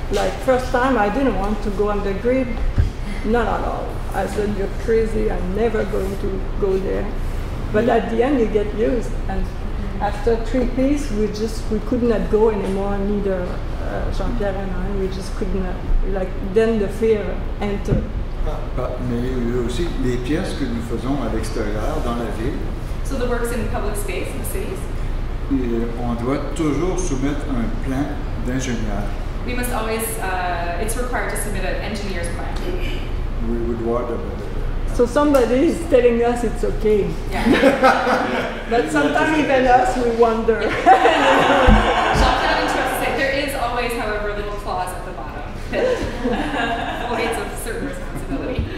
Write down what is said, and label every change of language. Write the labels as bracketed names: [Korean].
[English] Like first time I didn't want to go on the grid, not at all. I said, you're crazy, I'm never going to go there. But at the end you get used, and after 3 pieces we could not go anymore, neither Jean-Pierre and I, we just could not, like then the fear entered. [French] Mais il y a aussi les pièces que nous faisons à l'extérieur, dans la ville. [English] So the works in public space in the cities. [French] Et on doit toujours soumettre un plan d'ingénieur. [English] We must always, it's required to submit an engineer's plan. We would want So somebody is telling us it's okay. Yeah. But sometimes even us, we wonder. Jean-Pierre interrupts to say there is always, however, a little clause at the bottom that avoids a certain responsibility.